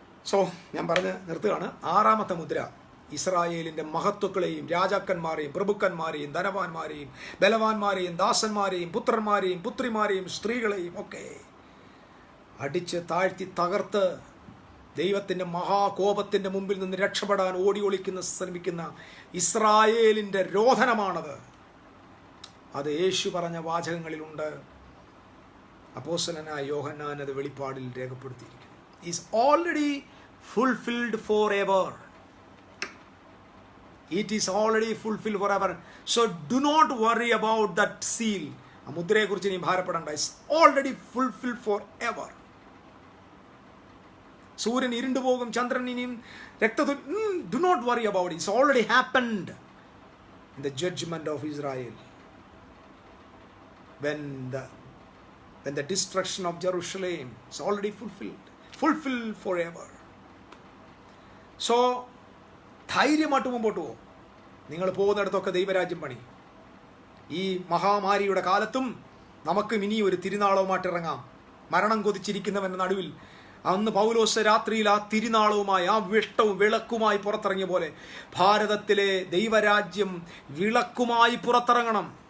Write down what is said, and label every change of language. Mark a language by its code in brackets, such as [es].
[ml] So ഞാൻ പറഞ്ഞ് നിർത്തുകയാണ്. 6ാമത്തെ മുദ്ര ഇസ്രായേലിൻ്റെ മഹത്വക്കളെയും രാജാക്കന്മാരെയും പ്രഭുക്കന്മാരെയും ധനവാന്മാരെയും ബലവാന്മാരെയും ദാസന്മാരെയും പുത്രന്മാരെയും പുത്രിമാരെയും സ്ത്രീകളെയും ഒക്കെ അടിച്ച് താഴ്ത്തി തകർത്ത് ദൈവത്തിൻ്റെ മഹാകോപത്തിൻ്റെ മുമ്പിൽ നിന്ന് രക്ഷപ്പെടാൻ ഓടി ഒളിക്കുന്ന ശ്രമിക്കുന്ന ഇസ്രായേലിൻ്റെ രോധനമാണത്. അത് യേശു പറഞ്ഞ വാചകങ്ങളിലുണ്ട്. അപ്പോസ്തലനായ യോഹന്നാൻ അത് വെളിപ്പാടിൽ രേഖപ്പെടുത്തിയിരിക്കുന്നു. [en] Is already fulfilled forever. It is already fulfilled forever. So do not worry about that seal. [ml] ആ മുദ്രയെക്കുറിച്ച് നീ ഭാരപ്പെടേണ്ട. [en] It's already fulfilled forever. [ml] സൂര്യൻ ഇരുണ്ടു പോകും, ചന്ദ്രൻ ഇനിയും [en] do not worry about it. It's already happened in the judgment of Israel. When the destruction of Jerusalem is already fulfilled forever. [ml] So ധൈര്യമായിട്ട് മുമ്പോട്ട് പോകും. നിങ്ങൾ പോകുന്നിടത്തൊക്കെ ദൈവരാജ്യം പണി. ഈ മഹാമാരിയുടെ കാലത്തും നമുക്കും ഇനി ഒരു തിരുനാളവുമായിട്ട് ഇറങ്ങാം. മരണം കൊതിച്ചിരിക്കുന്നവൻ്റെ നടുവിൽ അന്ന് പൗലോസ് രാത്രിയിൽ ആ തിരുനാളവുമായി, ആ വിളക്കുമായി പുറത്തിറങ്ങിയ പോലെ ഭാരതത്തിലെ ദൈവരാജ്യം വിളക്കുമായി പുറത്തിറങ്ങണം.